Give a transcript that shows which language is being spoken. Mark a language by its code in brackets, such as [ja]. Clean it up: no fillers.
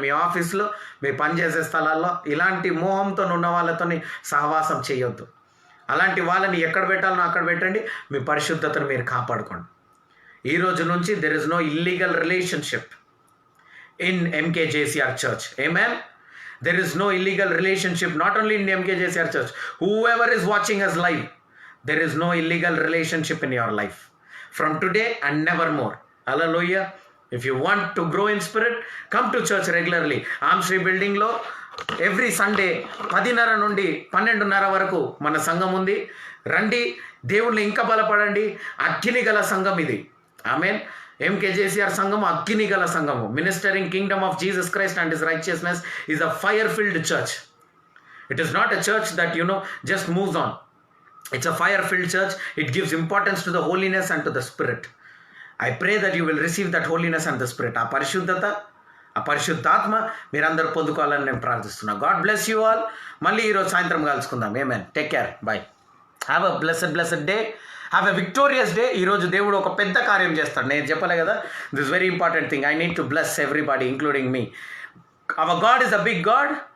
[te] మీ ఆఫీస్లో, మీ పనిచేసే స్థలాల్లో ఇలాంటి మోహంతో ఉన్న వాళ్ళతో సహవాసం చేయొద్దు. అలాంటి వాళ్ళని ఎక్కడ పెట్టాలనో అక్కడ పెట్టండి. మీ పరిశుద్ధతను మీరు కాపాడుకోండి. ఈ రోజు నుంచి [en] There is no illegal relationship in MKJCR Church. Amen. There is no illegal relationship, not only in MKJCR Church. Whoever is watching us live, there is no illegal relationship in your life. From today and nevermore. Hallelujah. If you want to grow in spirit, come to church regularly. [te] Amshri building lo [en] every Sunday [te] 10:30 నుండి 12:30 వరకు మన సంఘం ఉంది. రండి, దేవుళ్ళు ఇంకా బలపడండి. అగ్ని గల సంఘం ఇది. ఆమెన్. MKJCR సంఘము అగ్ని గల సంఘము. [en] Ministering kingdom of Jesus Christ and his righteousness is a fire filled church. It is not a church that just moves on. It's a fire filled church. It gives importance to the holiness and to the spirit. I pray that you will receive that holiness and the spirit. [te] ఆ పరిశుద్ధత, ఆ పరిశుద్ధాత్మ మీరందరూ పొందుకోవాలని నేను ప్రార్థిస్తున్నా. [en] God bless you all. [te] మళ్ళీ ఈరోజు సాయంత్రం కలుసుకుందాం. [en] Amen. Take care. Bye. Have a blessed day. Have a victorious day. [te] ఈరోజు దేవుడు ఒక పెద్ద కార్యం చేస్తాడు. నేను చెప్పలే కదా, [en] This very important thing. I need to bless everybody including me. Our God is a big God.